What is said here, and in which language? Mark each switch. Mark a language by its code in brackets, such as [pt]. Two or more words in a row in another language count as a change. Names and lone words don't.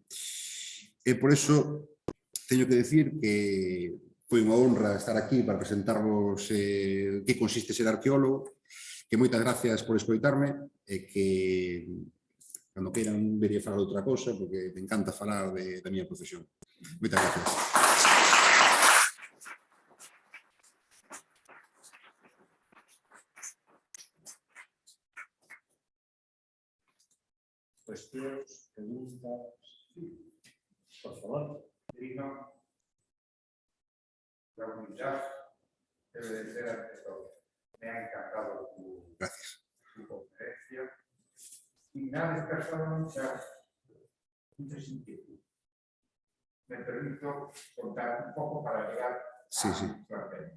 [gl] E por eso, teño que decir que foi unha honra estar aquí para presentarvos que consiste ser arqueólogo, que moitas gracias por escoitarme e que cando queiran vería falar outra cosa, porque me encanta falar da miña profesión. Moitas gracias. Cuestións, preguntas, por favor. [es] Digno, la humildad debe de ser ante todo. Me ha encantado tu conferencia y me ha despertado muchas inquietudes. Me permito contar un poco para llegar a nuestro tema.